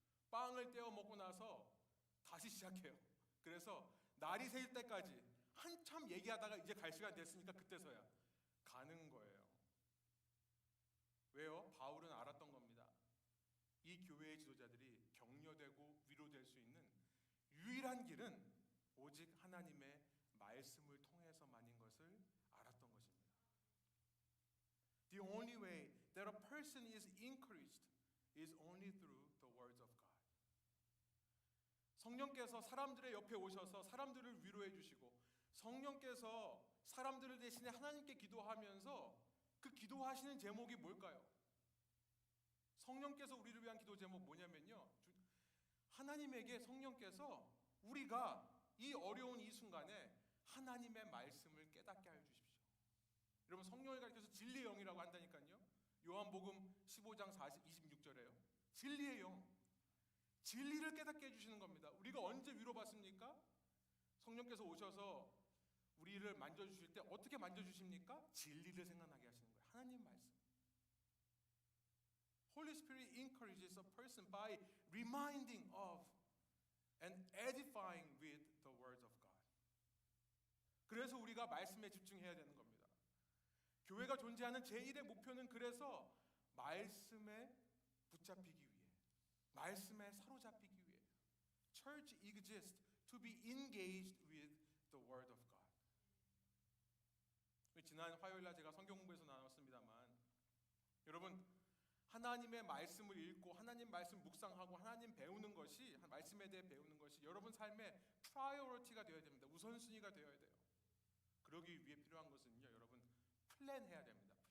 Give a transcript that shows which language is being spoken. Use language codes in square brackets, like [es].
[ko] 빵을 떼어 먹고 나서 다시 시작해요. 그래서 날이 새일 때까지 한참 얘기하다가 이제 갈 시간 됐으니까 그때서야 가는 거예요. 왜요? 바울은 알았던 겁니다. 이 교회의 지도자들이 격려되고 위로될 수 있는 유일한 길은 오직 하나님의 말씀을 통해서만인 것을 알았던 것입니다. [en] The only way that a person is encouraged is only through the words of God. [ko] 성령께서 사람들의 옆에 오셔서 사람들을 위로해 주시고 성령께서 사람들을 대신에 하나님께 기도하면서 그 기도하시는 제목이 뭘까요? 성령께서 우리를 위한 기도 제목 뭐냐면요. 하나님에게 성령께서 우리가 이 어려운 이 순간에 하나님의 말씀을 깨닫게 하여 주십시오. 여러분 성령을 가리켜서 진리의 영이라고 한다니까요. 요한복음 15장 26절에요. 진리의 영. 진리를 깨닫게 해주시는 겁니다. 우리가 언제 위로받습니까? 성령께서 오셔서 우리를 만져주실 때 어떻게 만져주십니까? 진리를 생각나게 하시는 거예요. 하나님 말씀. [en] Holy Spirit encourages a person by reminding of and edifying with the words of God. [ko] 그래서 우리가 말씀에 집중해야 되는 겁니다. 교회가 존재하는 제1의 목표는 그래서 말씀에 붙잡히기 위해, 말씀에 사로잡히기 위해. [en] Church exists to be engaged with the word of God. [ko] 지난 화요일날 제가 성경 공부에서 나눴습니다만 여러분 하나님의 말씀을 읽고 하나님 말씀 묵상하고 하나님 배우는 것이 말씀에 대해 배우는 것이 여러분 삶의 프라이어리티가 되어야 됩니다. 우선순위가 되어야 돼요. 그러기 위해 필요한 것은요. 여러분 플랜해야 됩니다.